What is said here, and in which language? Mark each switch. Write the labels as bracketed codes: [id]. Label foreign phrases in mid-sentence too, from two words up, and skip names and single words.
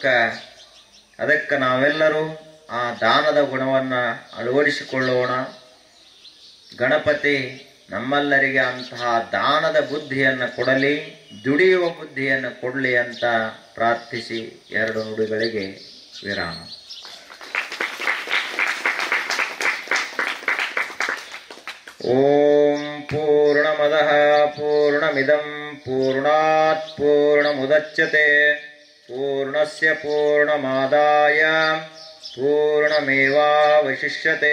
[kn] ಅದಕ್ಕೆ ನಾವೆಲ್ಲರೂ ಆ ದಾನದ ಗುಣವನ್ನ ಅಳವಡಿಸಿಕೊಳ್ಳೋಣ. ಗಣಪತಿ ನಮ್ಮೆಲ್ಲರಿಗೆ ಅಂತಹ ದಾನದ ಬುದ್ಧಿಯನ್ನು ಕೊಡಲಿ, ದುಡಿಯುವ ಬುದ್ಧಿಯನ್ನು ಕೊಡಲಿ ಅಂತ ಪ್ರಾರ್ಥಿಸಿ 2 ನುಡಿಗಳಿಗೆ ವಿರಾಮ. [sa] ಓಂ ಪೂರ್ಣಮದಃ ಪೂರ್ಣಮಿದಂ ಪೂರ್ಣಾತ್ ಪೂರ್ಣಮುದಚ್ಯತೆ ಪೂರ್ಣಸ್ಯ ಪೂರ್ಣಮಾದಾಯ ಪೂರ್ಣಮೇವಾವಶಿಷ್ಯತೆ.